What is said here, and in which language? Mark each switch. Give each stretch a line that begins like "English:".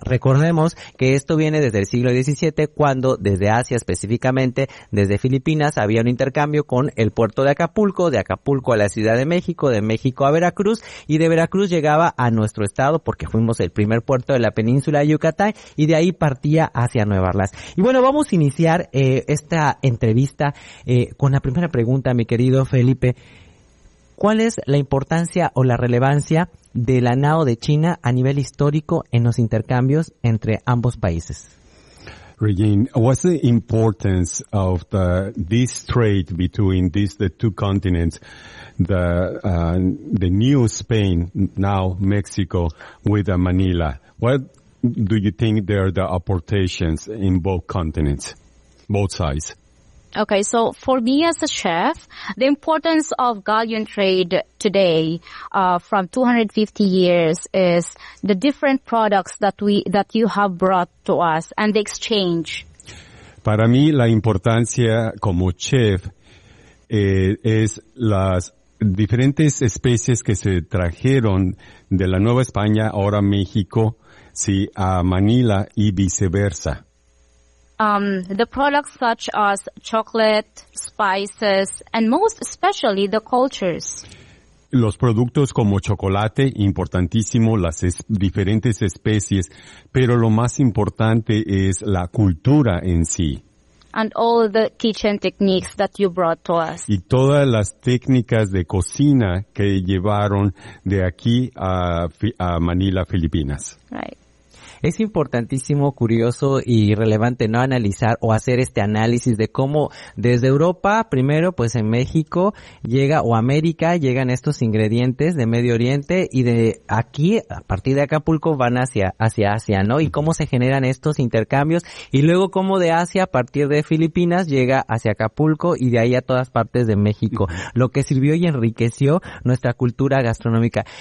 Spanish: Recordemos que esto viene desde el siglo XVII, cuando desde Asia, específicamente desde Filipinas, había un intercambio con el puerto de Acapulco, de Acapulco a la Ciudad de México a Veracruz, y de Veracruz llegaba a nuestro estado porque fuimos el primer puerto de la península de Yucatán y de ahí partía hacia Nueva Orleans. Y bueno, vamos a iniciar esta entrevista con la primera pregunta, mi querido Felipe. ¿Cuál es la importancia o la relevancia de la NAO de China a nivel histórico en los intercambios entre ambos países?
English: Regine, what's the importance of the this trade between these the two continents, the new Spain, now Mexico, with Manila? What do you think there are the opportunities in both continents, both sides? Okay, so for me as a chef, the importance of galleon trade today from 250 years is the different products that you have brought to us and the exchange.
Spanish: Para mí la importancia como chef es las diferentes especies que se trajeron de la Nueva España, ahora México, sí, a Manila y viceversa.
English: The products such as chocolate, spices, and most especially the cultures.
Spanish: Los productos como chocolate, importantísimo, las diferentes especies, pero lo más importante es la cultura en sí.
English: And all the kitchen techniques that you brought to us.
Spanish: Y todas las técnicas de cocina que llevaron de aquí a Manila, Filipinas.
English: Right.
Spanish: Es importantísimo, curioso y relevante no analizar o hacer este análisis de cómo desde Europa, primero pues en México llega o América llegan estos ingredientes de Medio Oriente y de aquí a partir de Acapulco van hacia Asia, ¿no? Y cómo se generan estos intercambios y luego cómo de Asia a partir de Filipinas llega hacia Acapulco y de ahí a todas partes de México, lo que sirvió y enriqueció nuestra cultura gastronómica.